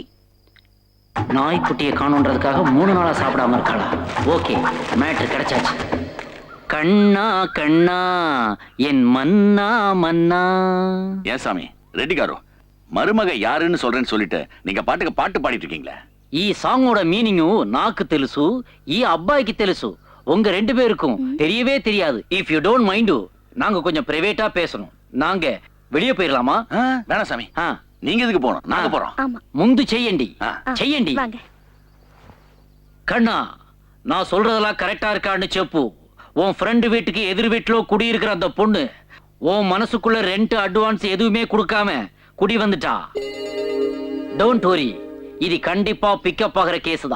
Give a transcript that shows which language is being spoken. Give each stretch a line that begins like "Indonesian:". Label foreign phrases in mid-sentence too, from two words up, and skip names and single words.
Tamil: நாய்க்குட்டியை காணுன்றதுக்காக 3 நாளா சாப்பிடாம இருக்காளா? ஓகே, மேட்ரு கிடைச்சாச்சு. கண்ணா கண்ணா என் மன்னா மன்னா. ஏன் சாமி ரெட்டி காரோ, மருமக யாருன்னு சொல்றேன்னு சொல்லிட்டு நீங்க பாட்டுக்கு பாட்டு பாடிட்டு இருக்கீங்களே.
Telugu: ఈ సాంగోட మీనింగ్ నాకు తెలుసు, ఈ అబ్బాయికి తెలుసు.
Tamil: உங்க 2 பேருக்கும் தெரியவே தெரியாது.
English: If you don't mind,
Tamil: நாங்க கொஞ்சம் பிரைவேட்டா பேசணும். நாங்க வெளியே போயிடலாமா? வேணாம் சாமி, நீங்க எதுக்கு போகணும்? நாங்க போறோம்.
Telugu: ముందు చెయ్యండి, చెయ్యండి.
Tamil: கண்ணா, நான் சொல்றதெல்லாம் கரெக்டா இருக்கான்னு చెప్పు. உன் ஃப்ரெண்டு வீட்டுக்கு எதிர் வீட்டுல குடியிருக்கிற அந்த பொண்ணு உன் மனசுக்குள்ள
English: rent advance
Tamil: எதுவுமே கொடுக்காம குடி வந்துட்டா.
English: Don't worry,
Tamil: இது கண்டிப்பா பிக்கப் ஆகிற கேஸ் தான்.